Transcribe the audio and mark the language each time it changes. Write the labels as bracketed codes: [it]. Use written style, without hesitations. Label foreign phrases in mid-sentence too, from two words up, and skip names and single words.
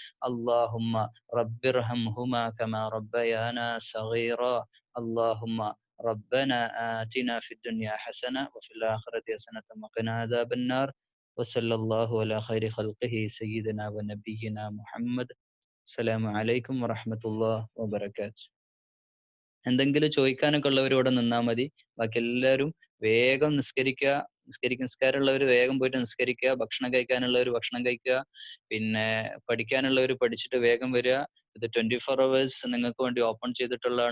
[ar] اللهم رب ارحمهما كما ربيانا صغيرا. اللهم ربنا آتنا في الدنيا حسنة وفي الآخرة حسنة وقنا عذاب النار. وصلى الله على خير خلقه سيدنا ونبينا محمد. السلام عليكم ورحمة الله وبركاته. [ml] എന്തെങ്കിലും ചോദിക്കാനൊക്കെ ഉള്ളവരോടെ നിന്നാൽ മതി. ബാക്കി എല്ലാവരും വേഗം നിസ്കാരമുള്ളവർ വേഗം പോയിട്ട് നിസ്കരിക്കുക, ഭക്ഷണം കഴിക്കാനുള്ളവർ ഭക്ഷണം കഴിക്കുക, പിന്നെ പഠിക്കാനുള്ളവർ പഠിച്ചിട്ട് വേഗം വരിക. ഇത് 24 hours നിങ്ങൾക്ക് വേണ്ടി ഓപ്പൺ ചെയ്തിട്ടുള്ളതാണ്.